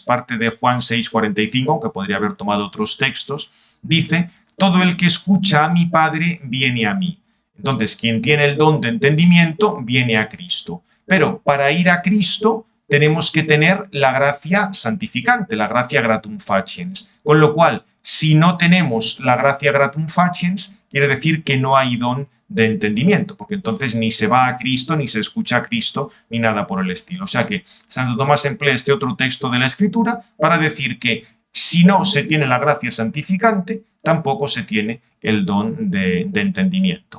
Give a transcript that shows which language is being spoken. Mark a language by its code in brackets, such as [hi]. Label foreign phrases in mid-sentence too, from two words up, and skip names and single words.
[es] Parte de Juan 6:45, que podría haber tomado otros textos, dice: todo el que escucha a mi Padre viene a mí. Entonces, quien tiene el don de entendimiento viene a Cristo. Pero para ir a Cristo tenemos que tener la gracia santificante, la gracia [la] gratum faciens. [es] Con lo cual, si no tenemos la gracia [la] gratum faciens, [es] quiere decir que no hay don de entendimiento, porque entonces ni se va a Cristo, ni se escucha a Cristo, ni nada por el estilo. O sea que Santo Tomás emplea este otro texto de la Escritura para decir que si no se tiene la gracia santificante, tampoco se tiene el don de entendimiento.